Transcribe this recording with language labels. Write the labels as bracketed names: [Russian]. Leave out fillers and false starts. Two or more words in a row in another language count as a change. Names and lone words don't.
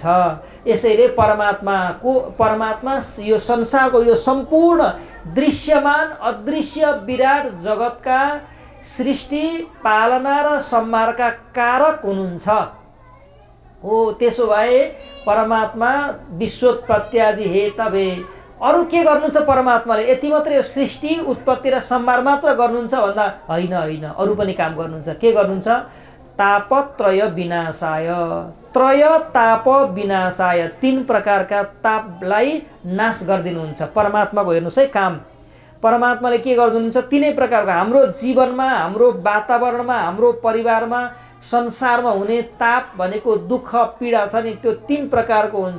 [Nepali] यसैले परमात्मा यो संसारको यो सम्पूर्ण दृश्यमान अदृश्य विराट जगतका सृष्टि, पालना र संहारका कारक हुनुहुन्छ। हो, त्यसो भए परमात्मा [Sanskrit] विश्वोत्पत्त्यादि हेतवे। [Nepali] अरू के गर्नुहुन्छ परमात्माले? यति मात्रै सृष्टि, उत्पत्ति र संहार मात्र गर्नुहुन्छ भन्दा होइन, अरू पनि काम गर्नुहुन्छ। के गर्नुहुन्छ? [Sanskrit] तापत्रय विनाशाय, त्रय ताप विनाशाय, [Nepali] 3 प्रकारका तापलाई नाश गरिदिनुहुन्छ परमात्माको। हेर्नुहोस् है काम, परमात्माले के गरिदिनुहुन्छ? 3 प्रकारको हाम्रो जीवनमा, हाम्रो वातावरणमा, हाम्रो परिवारमा, संसारमा हुने ताप भनेको दुःख पीडा छ नि, त्यो 3 प्रकारको हुन्छ।